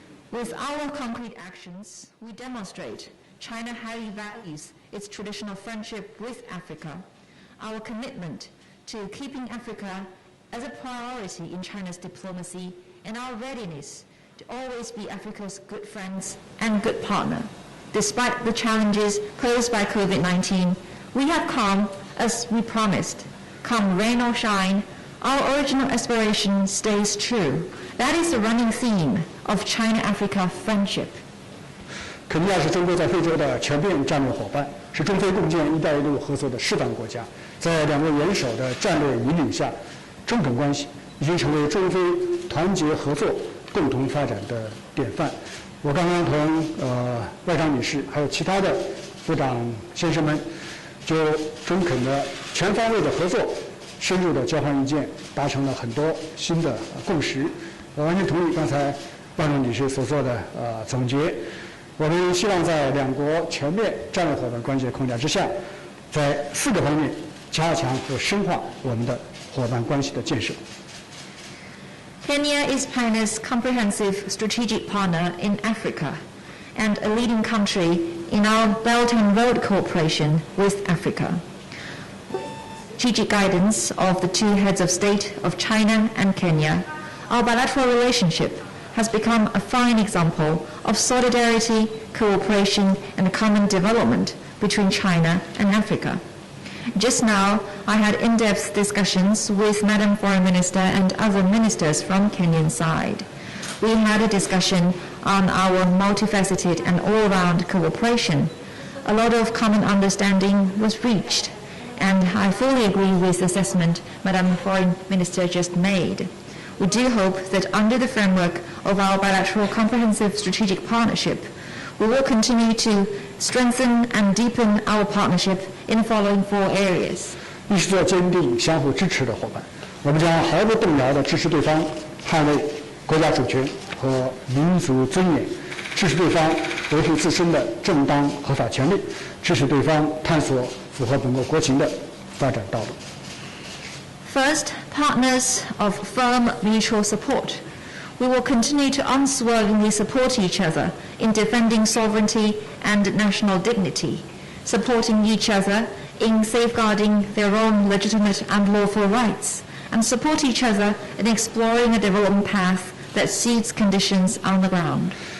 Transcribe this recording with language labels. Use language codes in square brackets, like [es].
[en] With our concrete actions, we demonstrate China highly values its traditional friendship with Africa, our commitment to keeping Africa as a priority in China's diplomacy, and our readiness to always be Africa's good friends and good partner. Despite the challenges posed by COVID-19, we have come as we promised. Come rain or shine, our original aspiration stays true. That is the running theme of China-Africa friendship. [zh] 肯尼亚是中国在非洲的全面战略伙伴，是中非共建“一带一路”合作的示范国家。在两国元首的战略引领下，中肯关系已经成为中非团结合作、共同发展的典范。我刚刚同外长女士还有其他的部长先生们，就中肯的全方位的合作、深入的交换意见，达成了很多新的共识。我完全同意刚才外长女士所做的总结。我们希望在两国全面战略伙伴关系的框架之下，在4个方面加强和深化我们的伙伴关系的建设。 [en] Kenya is China's comprehensive strategic partner in Africa. and a leading country in our Belt and Road cooperation with Africa. Strategic guidance of the two heads of state of China and Kenya, our bilateral relationship has become a fine example of solidarity, cooperation, and common development between China and Africa. Just now, I had in-depth discussions with Madam Foreign Minister and other ministers from Kenyan side. We had a discussion on our multifaceted and all-round cooperation. A lot of common understanding was reached, and I fully agree with the assessment Madam Foreign Minister just made. We do hope that under the framework of our bilateral comprehensive strategic partnership, we will continue to strengthen and deepen our partnership in the following 4 areas. [zh] 一是做坚定相互支持的伙伴，我们将毫不动摇地支持对方捍卫国家主权和民族尊严，支持对方维护自身的正当合法权利，支持对方探索符合本国国情的发展道路。 [en] First, partners of firm mutual support. We will continue to unswervingly support each other in defending sovereignty and national dignity, supporting each other in safeguarding their own legitimate and lawful rights, and support each other in exploring a development path that suits conditions on the ground.